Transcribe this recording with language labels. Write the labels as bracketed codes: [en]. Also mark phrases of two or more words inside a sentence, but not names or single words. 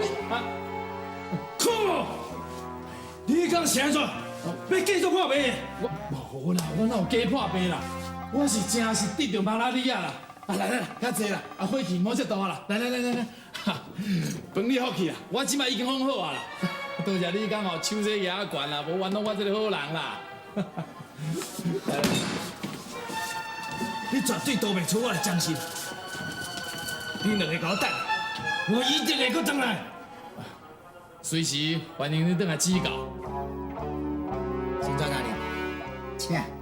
[nan] 靠！你讲是安怎？要继续破病？无啦，我哪有假破病啦？我是真是得着马拉利亚啦！来，较济啦，火气莫遮大啦！来，饭你好去啦，我即摆已经放好啊啦！多谢你讲吼，手势也悬啦，无冤枉我这个好人啦！你绝对逃袂出我的掌心。你两个给我等，我一定会搁回来。随时欢迎你回来指教。孙查大人，请。